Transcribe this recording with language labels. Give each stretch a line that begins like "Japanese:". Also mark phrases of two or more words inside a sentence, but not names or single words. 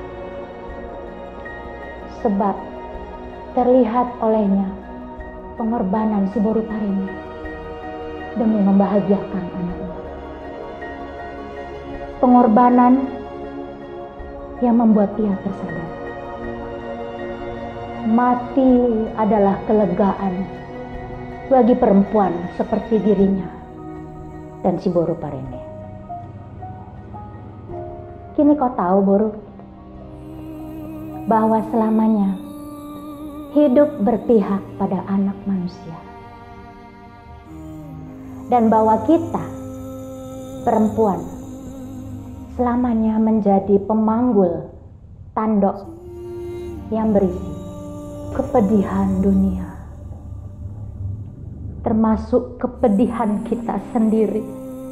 Indonesian: Sebab terlihat olehnya pengorbanan si Boru Pareme demi membahagiakan anaknya. Pengorbanan yang membuat ia tersadar. Mati adalah kelegaan bagi perempuan seperti dirinya dan si Boru Pareme. Kini kau tahu, Boru, bahwa selamanya hidup berpihak pada anak manusia. Dan bahwa kita, perempuan, selamanya menjadi pemanggul tandok yang berisi kepedihan dunia, termasuk kepedihan kita sendiri.